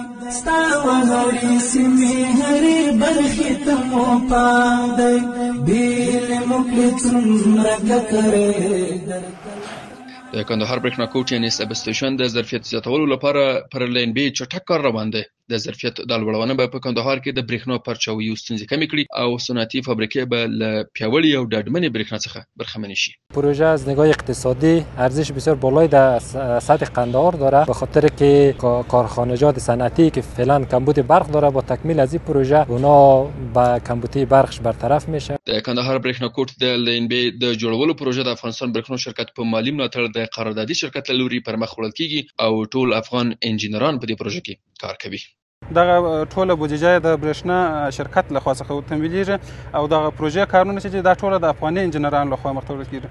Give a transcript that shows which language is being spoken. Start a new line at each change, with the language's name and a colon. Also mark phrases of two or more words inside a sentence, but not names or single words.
Pashto: د کندهار برېښنا کوټ یعنې سب سټیشن د ظرفیت زیاتولو لپاره پر لین بي چټک کار روان دی. د ظرفیت د لوړونه به په کندهار کې د برېښنا پرچاویو ستونزې کمې کړي او صنعتي فابریکې به له پیاوړې او ډاډمنې برېښنا څخه برخمنې شي.
Persian: پروژه از نگاه اقتصادی ارزش بسیار بالایی در سطح قندهار داره، به خاطر که کارخانجات صنعتی که فعلا کمبود برق داره با تکمیل از این پروژه اونا با کمبودی برقش برطرف میشه.
Pashto: د کندهار برېښنا کوټ د لین بي د جوړولو پروژه د افغانستان برېښنا شرکت په مالی ملاتړ د قراردادي شرکت له لوري پر مخ وړل کیږي او ټول افغان انجینران په دې پروژه کې کار کوي. دغه ټوله بودیجه د برېښنا شرکت لخوا څخه تمویلیږي او دغه پروژې کارونه چې دا ټوله د افغاني انجینرانو لخوا مخته وړل کیږي.